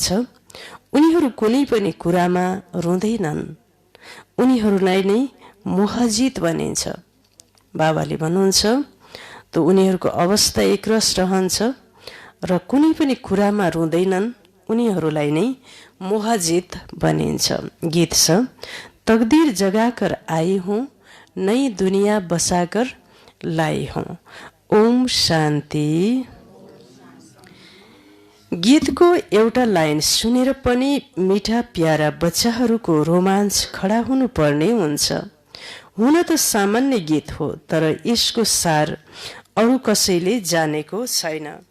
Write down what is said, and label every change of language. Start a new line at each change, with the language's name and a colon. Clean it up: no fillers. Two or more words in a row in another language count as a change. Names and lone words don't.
Nepali: उनीहरू कुनै पनि कुरामा रुँदैनन्। उनीहरूलाई नै मोहजित भनिन्छ। बाबाले भन्नुहुन्छ, त उनीहरूको अवस्था एकरस रहन्छ र कुनै पनि कुरामा रुँदैनन्। उनीहरूलाई नै मोहजित भनिन्छ। गीत छ,
Hindi: तकदीर जगाकर आई हूँ, नई दुनिया बसाकर लाई हूँ।
Nepali: ओम शान्ति। गीतको एउटा लाइन सुनेर पनि मिठा प्यारा बच्चाहरूको रोमाञ्च खडा हुनुपर्ने हुन्छ। हुन त सामान्य गीत हो, तर यसको सार अरू कसैले जानेको छैन।